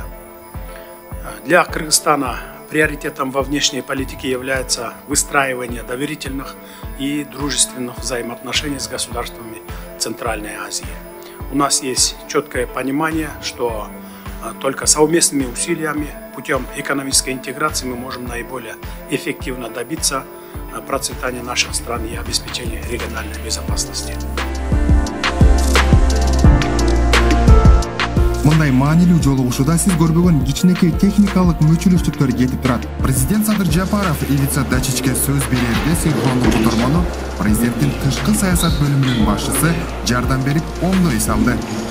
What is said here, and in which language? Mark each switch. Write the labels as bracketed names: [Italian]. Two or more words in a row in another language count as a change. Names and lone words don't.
[Russian] Для Кыргызстана приоритетом во внешней политике является выстраивание доверительных и дружественных взаимоотношений с государствами Центральной Азии. У нас есть четкое понимание, что только совместными усилиями, путем экономической интеграции мы можем наиболее эффективно добиться процветания наших стран и обеспечения региональной безопасности. [Kyrgyz] Мындай маанилүү жолугушууда сиз көрбөгөн кичинекей техникалык мүчүлүштүктөр кетип турат. Президент Садыр Жапаров Ивица Дачичке сөз берерде синхрондук котормону президенттин тышкы саясат бөлүмүнүн башчысы жардам берип оңдой салды.